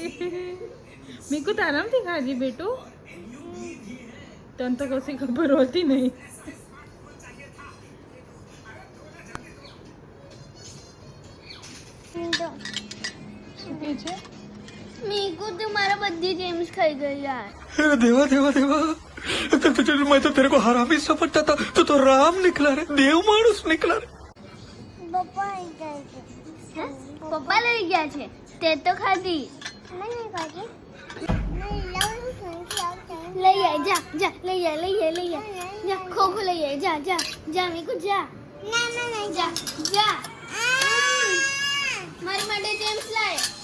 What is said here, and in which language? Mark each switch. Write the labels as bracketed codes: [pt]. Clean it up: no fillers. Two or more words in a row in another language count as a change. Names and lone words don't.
[gu] મીકુ તારામથી ખાધી બેટું? તને તો કશી ખબર હોતી નહીં. શું કે છે? મીકુ તું મારા બધી જેમ્સ ખાઈ ગઈ યાર. [hi] अरे देवा देवा देवा मैं तो तेरे को हरामी समझता था तू तो राम निकला रे देव मानुस निकला रे [gu] પપ્પા લઈ ગયા છે. પપ્પા લઈ ગયા છે. તે તો ખાધી. મને ખાધી. લઈ આય જા જા લઈ આય લઈ આય લઈ આય જા ખોખો લઈ આય જા જા જા મીકુ જા. ના ના ના જા જા. મારી માટે જેમ્સ લાય.